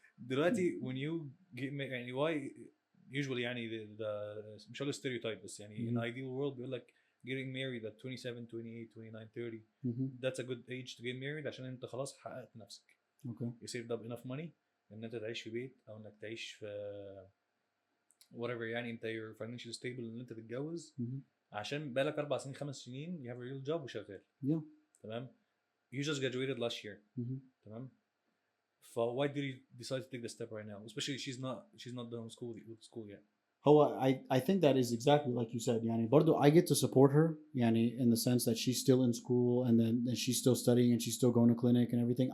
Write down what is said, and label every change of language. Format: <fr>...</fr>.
<en>دلوقتي when you get يعني why usually يعني the</en> <ar>مش هقول</ar> <en>stereotype بس يعني in ideal world</en> <ar>بيقول لك</ar> <en>getting married at 27 28 29 30 that's a good age to get married</en> <ar>عشان انت خلاص حققت نفسك.</ar> <en>Okay. you saved up enough money</en> <ar>ان انت تعيش في</ar> <en>بيت او انك تعيش في whatever يعني انت you're financially stable</en> <ar>ان انت تتجوز عشان بقالك 4 سنين 5 سنين</ar> <en>you have a real job</en> <ar>وشغال.</ar> <en>Yeah.</en> <ar>تمام.</ar> <en>you just graduated last year.</en> <ar>تمام.</ar> <en>why did you decide to take the step right now, especially she's not done school yet. I think that is exactly like you said. يعني</en> <ar>برضو</ar> <en>I get to support her يعني in the sense that she's still in school and then she's still studying and she's still going to clinic and everything.</en>